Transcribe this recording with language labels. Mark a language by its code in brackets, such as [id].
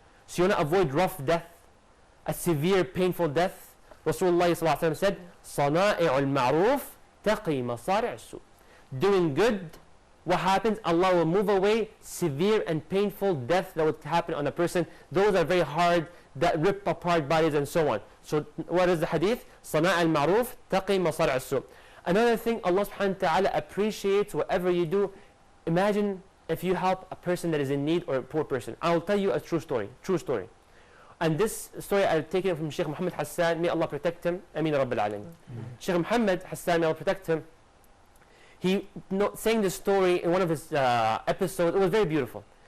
[en] So you want to avoid rough death, a severe, painful death. Rasulullah ﷺ said, [ar] صَنَائِعُ الْمَعْرُوفِ تقي مصارع السوء. [en] Doing good, what happens? Allah will move away severe and painful death that would happen on a person. Those are very hard, that rip apart bodies and so on. So what is the hadith? [ar] صناع المعروف تقي مصارع السوء. [en] Another thing, Allah subhanahu wa ta'ala appreciates whatever you do. Imagine if you help a person that is in need or a poor person. I will tell you a true story. And this story I've taken it from Sheikh Muhammad Hassan. May Allah protect him. Ameen Rabbil Alameen. Sheikh Muhammad Hassan, may Allah protect him. He saying this story in one of his episodes. It was very beautiful.